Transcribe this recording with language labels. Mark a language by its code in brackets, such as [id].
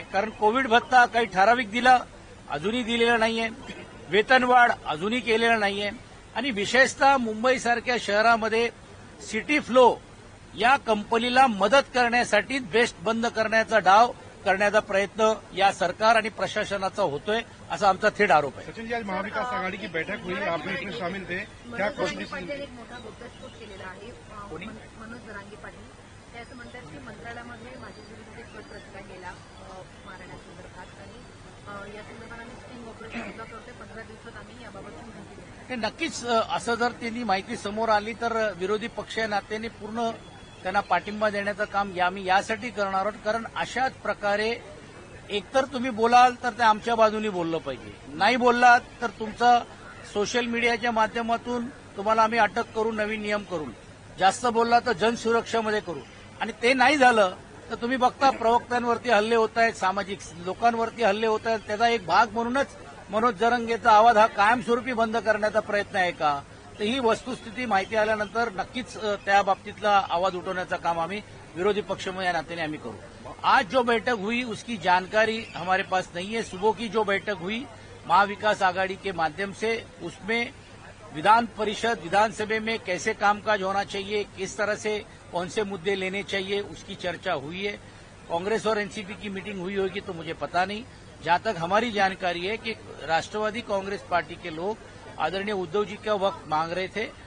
[mr] कारण कोविड भत्ता काही ठराविक दिला, अजूनही दिलेला नाहीये. वेतनवाढ अजूनही केलेलं नाहीये. आणि विशेषतः मुंबईसारख्या शहरामध्ये सिटी फ्लो या कंपनीला मदत करण्यासाठी बेस्ट बंद करण्याचा डाव करण्याचा प्रयत्न या सरकार आणि प्रशासनाचा होतोय, असा आमचा थेट आरोप आहे. [hi] सचिन जी, आज महाविकास आघाड़ी की बैठक हुई, आप भी इसमें शामिल थे. क्या [mr] मनोज पाटील एक मोठा घटस्फोट केलेला आहे. मनोज जरांगे पाटील ते असं म्हणतात की मंत्रालयामध्ये माझ्या विरुद्ध एक प्रस्ताव गेला मारण्यासंदर्भात आणि या संदर्भात आम्ही स्टिंग ऑपरेशन सुद्धा करतोय. 15 दिवसात आम्ही याबाबत माहिती देऊ. हे नक्कीच असं जर त्यांनी माहिती समोर आली तर विरोधी पक्ष या नात्याने पूर्ण त्यांना पाठिंबा देण्याचं काम आम्ही यासाठी करणार आहोत. कारण अशाच प्रकारे एकतर तुम्ही बोलाल तर ते आमच्या बाजूनी बोललं पाहिजे, नाही बोललात तर तुमचं सोशल मीडियाच्या माध्यमातून तुम्हाला आम्ही अटक करू, नवीन नियम करू. जास्त बोलला तर जनसुरक्षामध्ये करू. आणि ते नाही झालं तर तुम्ही बघता प्रवक्त्यांवरती हल्ले होत आहेत, सामाजिक लोकांवरती हल्ले होत आहेत. त्याचा एक भाग म्हणूनच मनोज जरांगेचा आवाज हा कायमस्वरूपी बंद करण्याचा प्रयत्न आहे का, तर ही वस्तुस्थिती माहिती आल्यानंतर नक्कीच त्या बाबतीतला आवाज उठवण्याचं काम आम्ही विरोधी पक्ष या नात्याने आम्ही करू. [hi] आज जो बैठक हुई उसकी जानकारी हमारे पास नहीं है. सुबह की जो बैठक हुई महाविकास आघाड़ी के माध्यम से, उसमें विधान परिषद विधानसभा में कैसे कामकाज होना चाहिए, किस तरह से कौन से मुद्दे लेने चाहिए, उसकी चर्चा हुई है. कांग्रेस और एनसीपी की मीटिंग हुई होगी तो मुझे पता नहीं. जहां तक हमारी जानकारी है कि राष्ट्रवादी कांग्रेस पार्टी के लोग आदरणीय उद्धव जी का वक्त मांग रहे थे.